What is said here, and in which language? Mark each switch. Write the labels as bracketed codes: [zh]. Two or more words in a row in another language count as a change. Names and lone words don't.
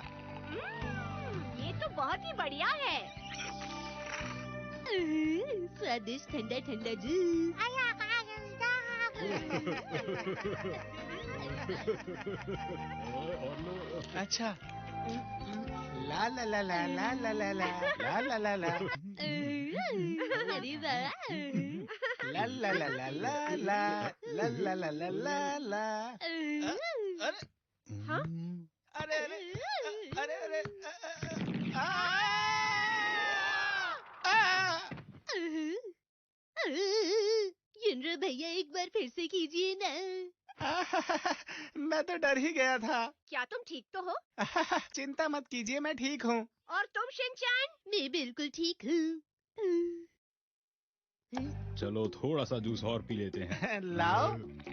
[hi] ये तो बहुत ही बढ़िया है। स्वादिष्ट ठंडा ठंडा जूस। अच्छा। ला ला ला ला ला ला ला ला ला ला ला ला अरे वाह। ला ला ला ला ला ला ला ला ला ला ला ला। अरे हाँ? अरे अरे अरे अरे युनरो भैया एक बार फिर से कीजिए ना। मैं तो डर ही गया था। क्या तुम ठीक तो हो? चिंता मत कीजिए, मैं ठीक हूँ। और तुम शिनचैन? मैं बिल्कुल ठीक हूँ। चलो थोड़ा सा जूस और पी लेते हैं।